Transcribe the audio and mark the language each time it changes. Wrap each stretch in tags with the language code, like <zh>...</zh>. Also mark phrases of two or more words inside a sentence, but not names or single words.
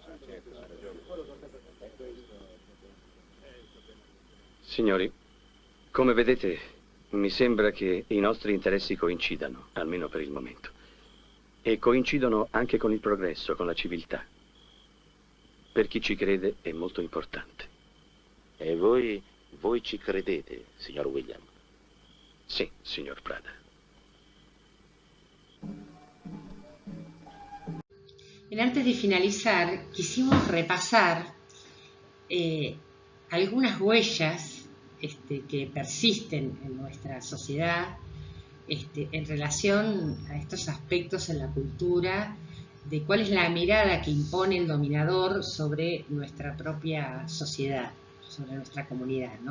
<it>Signori, come vedete, mi sembra che i nostri interessi coincidano, almeno per il momento. E coincidono anche con il progresso, con la civiltà. Per chi ci crede è molto importante. E voi ci credete, signor William?</it> <es>Sí, señor Prada. Antes de finalizar, quisimos repasar algunas huellas que persisten en nuestra sociedad en relación a estos aspectos en la cultura, de cuál es la mirada que impone el dominador sobre nuestra propia sociedad, sobre nuestra comunidad, ¿no?</es>